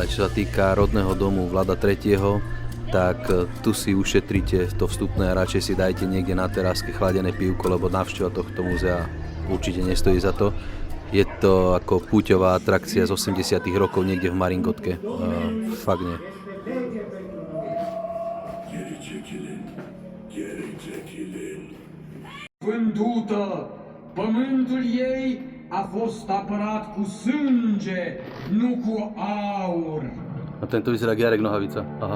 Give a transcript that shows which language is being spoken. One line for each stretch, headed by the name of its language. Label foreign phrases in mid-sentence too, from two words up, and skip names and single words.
Slovak: čo sa týka rodného domu Vlada III., tak tu si ušetrite to vstupné a radšej si dajte niekde na teráske chladené pivko, lebo navšteva tohto múzea určite nestojí za to. Je to ako púťová atrakcia z 80. rokov niekde v Maringotke. Fakt nie.
Romanian: Vândută! Pământul ei a fost apărat cu sânge, nu cu aur.
Slovak: A tento vyzerá jak Jarek Nohavica. Aha.